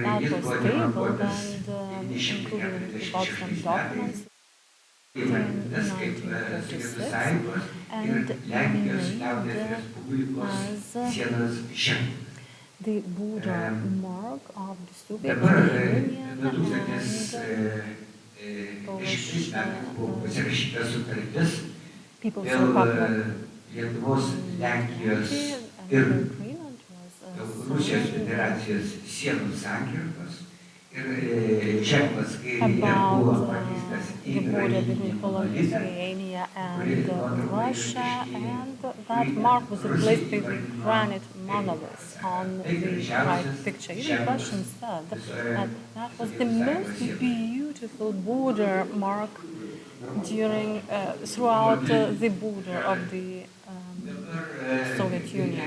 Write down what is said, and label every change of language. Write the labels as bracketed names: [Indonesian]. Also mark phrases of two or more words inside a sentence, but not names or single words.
[English] That was tabled and included in the Potsdam documents in 1946 and named as the border mark of the Soviet Union and Polish People's Republic. [Lithuanian] Lietuvos, Lenkijos ir Rusijos Federacijos sienų sankirtos ir ženklas kairėje buvo pakeistas į [English] the border between [Lithuanian] granitinį [English] Lithuania and Russia, and that mark was replaced by the granite monolith on the right picture. Even Russians said that that was the most beautiful border mark throughout the border of the Soviet Union.